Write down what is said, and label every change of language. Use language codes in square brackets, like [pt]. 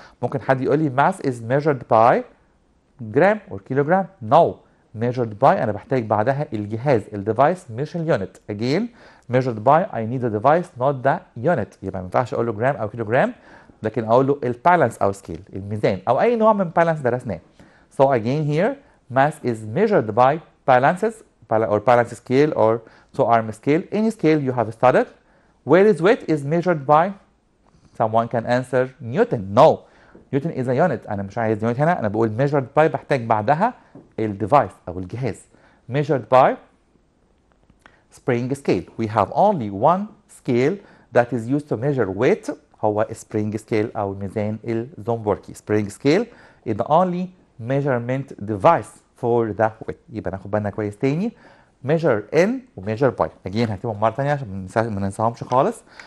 [ar] ممكن حد يقول لي [en] mass is measured by gram or kilogram. No, measured by [ar] أنا بحتاج بعدها الجهاز، الديفايس مش اليونت. [en] Again, measured by I need the device not the unit. [ar] يبقى ما ينفعش أقول له جرام أو كيلوجرام، لكن أقول له البالانس أو سكيل، الميزان أو أي نوع من بالانس درسناه. [en] So again here, mass is measured by balances or balance scale or 2-arm scale, any scale you have studied. Whereas weight is measured by, someone can answer Newton. No, Newton is a unit. [ar] أنا مش عايز unit هنا، أنا بقول [en] measured by [ar] بحتاج بعدها الديفايس أو الجهاز. [en] Measured by spring scale. We have only one scale that is used to measure weight، هو spring scale [ar] أو ميزان الزومبوركي. [en] Spring scale is the only measurement device for the weight. [ar] يبقى ناخد بالنا كويس تاني. [en] measure in و measure by. [ar] Again هكتبهم مرة تانية عشان ما ننساهمش خالص.